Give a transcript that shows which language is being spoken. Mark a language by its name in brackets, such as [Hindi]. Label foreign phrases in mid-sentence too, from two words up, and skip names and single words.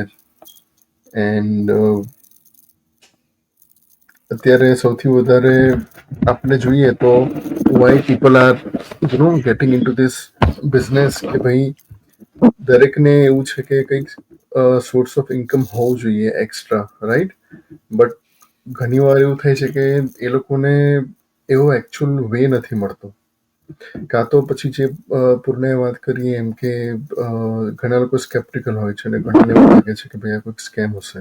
[English] And [Gujarati] અત્યારે સૌથી વધારે આપણે જોઈએ તો [English] why people are getting into this business, [Gujarati] કે ભાઈ દરેકને એવું છે કે કંઈક [English] source of income [Gujarati] હોવું જોઈએ એક્સ્ટ્રા, રાઈટ? બટ ઘણી વાર એવું થાય છે કે એ લોકોને એવો [English] actual way [Gujarati] નથી મળતો. કાં તો પછી જે પૂર્ણે વાત કરીએ એમ કે ઘણા લોકો સ્કેપ્ટિકલ હોય છે અને ઘણાને એવું લાગે છે કે ભાઈ આ કોઈક સ્કેમ હશે.